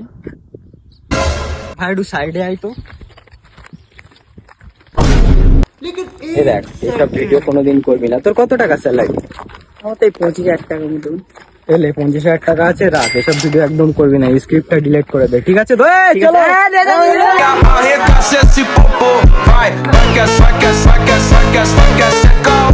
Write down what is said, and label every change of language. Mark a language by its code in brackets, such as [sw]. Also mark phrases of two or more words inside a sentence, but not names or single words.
[bn] ভাই একটু সাইডে আয় তো। দেখ এসব ভিডিও কোনোদিন করবি না। তোর কত টাকা স্যালারি? আমার তো এই 25,000 টাকা মতো। এলে 50,000 টাকা আছে, রাখ, এসব ভিডিও একদম করবি না, স্ক্রিপ্টটা ডিলিট করে দে, ঠিক আছে? চলো। [pt] Arregaça esse popô, vai, vai que é, vai que é, vai que é, vai que é, vai que é,